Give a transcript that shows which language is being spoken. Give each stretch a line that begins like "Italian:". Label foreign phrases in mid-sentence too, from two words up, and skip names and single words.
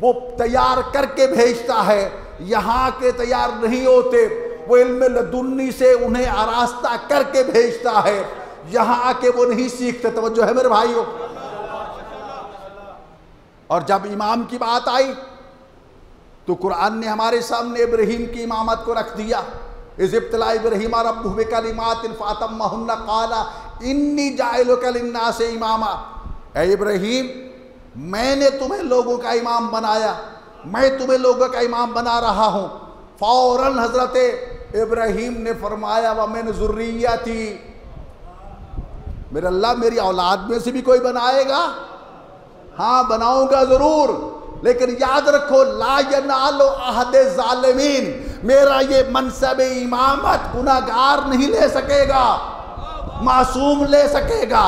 Hindi: वो तैयार करके भेजता है, यहाँ के तैयार नहीं होते, वो इल्म लदुन्नी से उन्हें आरास्ता करके भेजता है, यहाँ आके वो नहीं सीखते। तवज्जो है मेरे भाइयों। और जब इमाम की बात आई तो कुरान ने हमारे सामने इब्राहीम की इमामत को रख दिया।
Arabic: إذ ابتلى إبراهيم ربه بكلمات فأتمهن قال إني جاعلك للناس إماما.
Hindi: ऐ इब्राहीम, मैंने तुम्हें लोगों का इमाम बनाया, मैं तुम्हें लोगों का इमाम बना रहा हूँ। फौरन हजरत इब्राहीम ने फरमाया
Arabic: ومن ذريتي,
Hindi: मेरे अल्लाह मेरी औलाद में से भी कोई बनाएगा? हाँ बनाऊंगा ज़रूर, लेकिन याद रखो
Arabic: لا ينال عهدي الظالمين,
Hindi: मेरा ये मनसब इमामत गुनाहगार नहीं ले सकेगा, मासूम ले सकेगा।